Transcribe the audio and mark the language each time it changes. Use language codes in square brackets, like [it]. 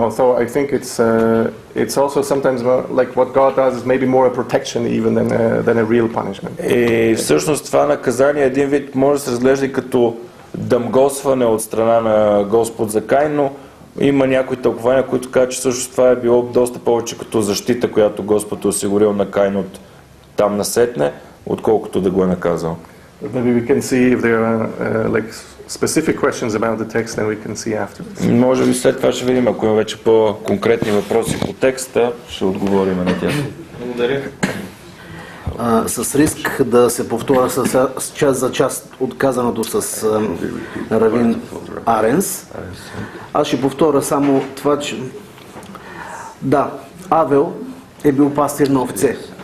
[en] Although I think it's also sometimes more, like what God does is maybe more a protection even than a real punishment. [bg] И всъщност това наказание един вид може да се разглежда и като дъмгосване от страна на Господ за Каин, но има някои тълкования, които казват, че всъщност това е било доста повече като защита, която Господ е осигурил на Каин от там насетне, отколкото да го е наказал. [en] Maybe we can see if there are like specific questions about the text, then we can see afterwards. [bg] Може би след това ще видим, ако има вече по-конкретни въпроси по текста, ще отговорим на тях. Благодаря. С риск да се повторя с част за част от казаното с равин Аренс, аз ще повторя само това, че да, Авел е бил пастир на овце.